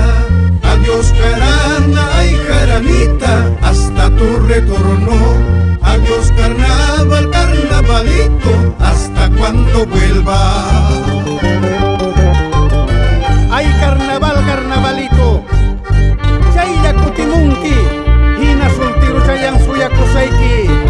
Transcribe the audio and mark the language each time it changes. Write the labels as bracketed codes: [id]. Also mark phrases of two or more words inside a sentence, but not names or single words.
[es] Adiós jarana y jaranita, hasta tu retorno. Adiós carnaval, carnavalito, hasta cuando vuelva. Ay, carnaval, [qu] carnavalito, chaya kutimunki, hina soltiro chayan suya kusaiki.